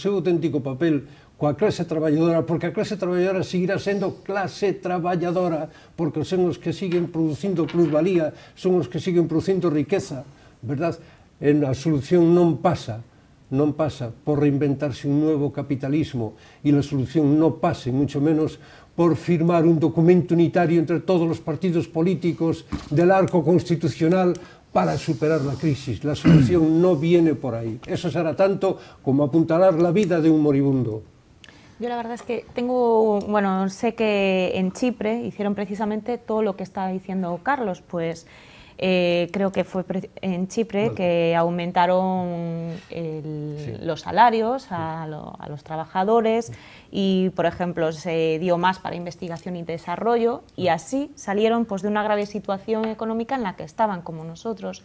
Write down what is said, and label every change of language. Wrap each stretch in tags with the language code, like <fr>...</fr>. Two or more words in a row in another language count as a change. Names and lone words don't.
<gl>coa clase traballadora, porque a clase traballadora seguirá sendo clase traballadora, porque son os que siguen producindo plusvalía, son os que siguen producindo riqueza, verdad? A solución non pasa por reinventarse un nuevo capitalismo, e a solución non pasa,</gl> <es>mucho menos,</es> <gl>por firmar un documento unitario entre todos os partidos políticos</gl> <es>del arco constitucional para superar la crisis. La solución no viene por ahí. Eso será tanto como apuntalar la vida de un moribundo. Yo la verdad es que sé que en Chipre hicieron precisamente todo lo que está diciendo Carlos, pues creo que fue en Chipre que aumentaron los salarios a los trabajadores y, por ejemplo, se dio más para investigación y desarrollo y así salieron pues, de una grave situación económica en la que estaban, como nosotros.</es>